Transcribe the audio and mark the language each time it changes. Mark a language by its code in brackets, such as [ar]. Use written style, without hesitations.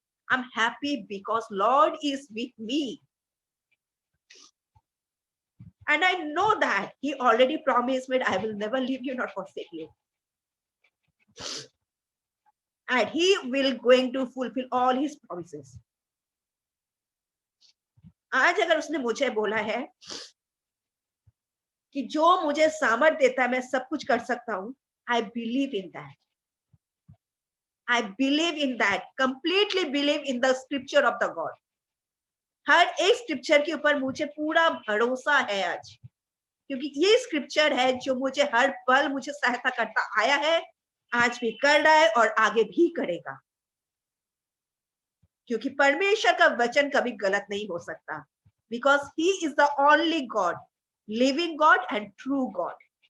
[en] I'm happy because Lord is with me. And I know that He already promised me, I will never leave you nor forsake you. And He will going to fulfill all His promises. [hi] आज अगर उसने मुझे बोला है कि जो मुझे सामर्थ देता है मैं सब कुछ कर सकता हूं, [en] I believe in that. I believe in that. Completely believe in the scripture of the God. [hi] हर एक स्क्रिप्चर के ऊपर मुझे पूरा भरोसा है आज, क्योंकि ये स्क्रिप्चर है जो मुझे हर पल मुझे सहायता करता आया है, आज भी कर रहा है और आगे भी करेगा। क्योंकि परमेश्वर का वचन कभी गलत नहीं हो सकता, [en] Because he is the only God, living God and true God.